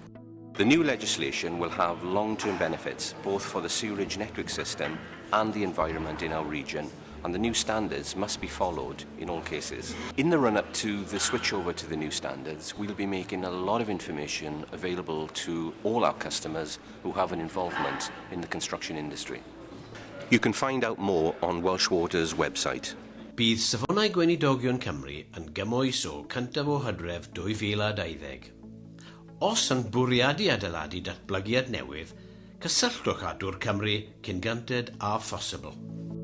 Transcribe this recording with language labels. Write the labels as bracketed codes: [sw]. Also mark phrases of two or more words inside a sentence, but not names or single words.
[en] The new legislation will have long-term benefits, both for the sewerage network system and the environment in our region, and the new standards must be followed in all cases. In the run-up to the switchover to the new standards, we'll be making a lot of information available to all our customers who have an involvement in the construction industry. You can find out more on Welsh Water's website. [cy] Bydd safonau gweinidogion Cymru yn gymwys o 1af o Hydref 2020. Os yn bwriadu adeiladu datblygiad newydd, cysylltwch â Dŵr Cymru cyn gynted a phosibl.